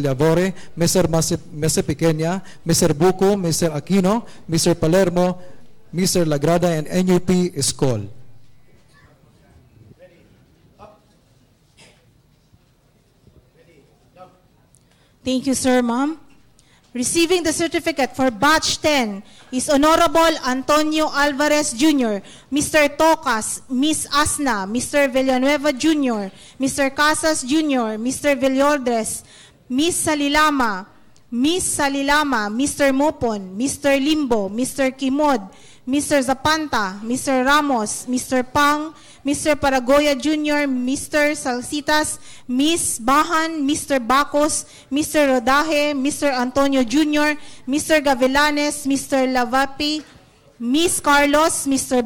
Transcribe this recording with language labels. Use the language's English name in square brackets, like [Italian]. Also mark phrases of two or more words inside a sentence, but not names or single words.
[English] Lavore, Mr. Masipiquena, Mr. Buco, Mr. Aquino, Mr. Palermo, Mr. Lagrada, and NUP Escol. Thank you, sir, ma'am. Receiving the certificate for Batch 10 is Honorable Antonio Alvarez Jr., Mr. Tocas, Miss Asna, Mr. Villanueva Jr., Mr. Casas Jr., Mr. Villordres, Miss Salilama, Mr. Mopon, Mr. Limbo, Mr. Kimod, Mr. Zapanta, Mr. Ramos, Mr. Pang, Mr. Paragoya Jr., Mr. Salsitas, Miss Bahan, Mr. Bacos, Mr. Rodaje, Mr. Antonio Jr., Mr. Gavilanes, Mr. Lavapi, Miss Carlos, Mr.